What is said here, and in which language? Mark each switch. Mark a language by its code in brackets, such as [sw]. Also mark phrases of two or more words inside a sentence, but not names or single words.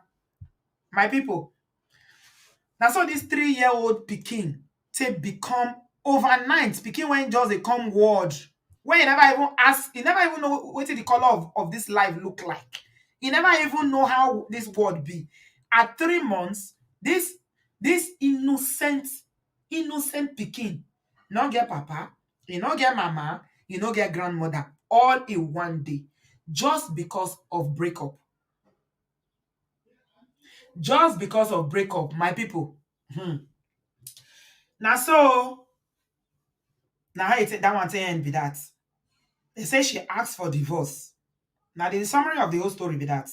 [pcm] My people, na so dis 3-year-old pikin take become overnight pikin wey just dey come world, wey e never even know wetin the color of dis life look like. E never even know how dis world be. At 3 months, dis innocent pikin no get papa, e no get mama, e no get grandmother, all in one day, just because of breakup. Just because of breakup, my people. Na so na how that one take end be that. They say she asked for divorce. Now the summary of the whole story be that.